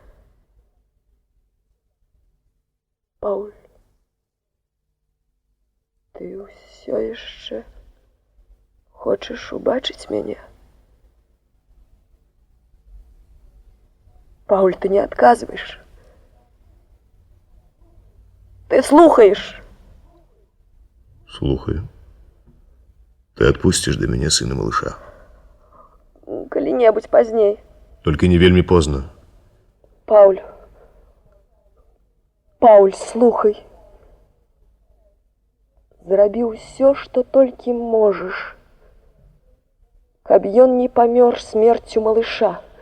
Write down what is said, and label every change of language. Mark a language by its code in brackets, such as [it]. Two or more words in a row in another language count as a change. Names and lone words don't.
[be] Пауль, ты ўсё яшчэ хочаш убачыць мяне? Пауль, ты не адказваеш. Ты слухаеш? Слухаю. [ru] Ты отпустишь до меня сына малыша? [be] Калі-небудзь пазней. Только не вельмі позна. Пауль. Пауль, слухай. Зрабі ўсё, што толькі можаш, каб ён не памёр смерцю малыша.